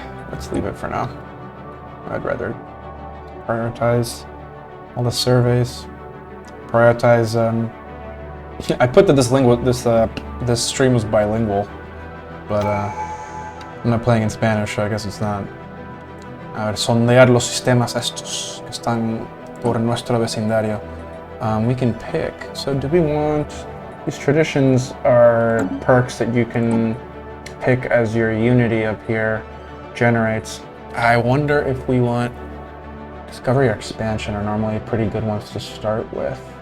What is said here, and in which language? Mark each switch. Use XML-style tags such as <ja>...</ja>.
<en>Let's leave it for now. I'd rather prioritize all the surveys. Prioritize, I put that this stream was bilingual, but I'm not playing in Spanish, so I guess it's not.</en> <es>A ver, sondear los sistemas estos que están por nuestro vecindario.</es> <en>We can pick. So do we want... These traditions are perks that you can pick as your unity up here generates. I wonder if we want... Discovery or expansion are normally pretty good ones to start with.</en>